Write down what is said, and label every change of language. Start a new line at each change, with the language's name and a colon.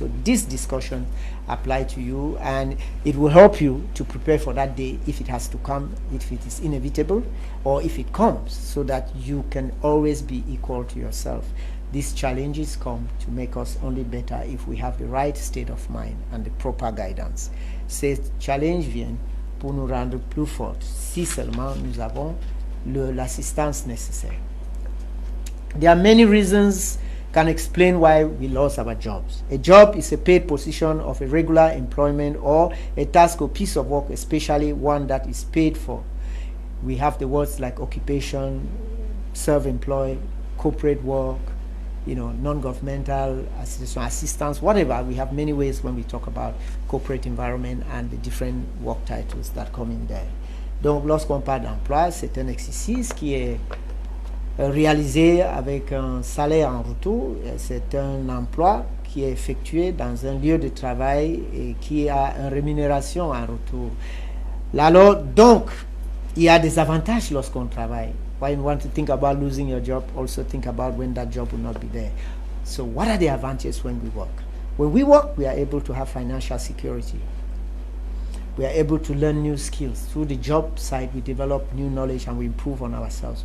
English: So this discussion applies to you, and it will help you to prepare for that day if it has to come, if it is inevitable, or if it comes, so that you can always be equal to yourself. These challenges come to make us only better if we have the right state of mind and the proper guidance.
French: Ces challenges viennent pour nous rendre plus forts si seulement nous avons l'assistance nécessaire.
English: There are many reasons can explain why we lost our jobs. A job is a paid position of a regular employment or a task or piece of work, especially one that is paid for. We have the words like occupation, self-employed, corporate work, you know, non-governmental assistance, whatever. We have many ways when we talk about corporate environment and the different work titles that come in there.
French: Donc, lorsqu'on parle d'emploi, c'est un exercice qui est réalisé avec un salaire en retour. C'est un emploi qui est effectué dans un lieu de travail et qui a une rémunération en retour. Alors, donc, il y a des avantages lorsqu'on travaille.
English: When you want to think about losing your job, also think about when that job will not be there. So what are the advantages when we work? When we work, we are able to have financial security. We are able to learn new skills. Through the job side, we develop new knowledge and we improve on ourselves.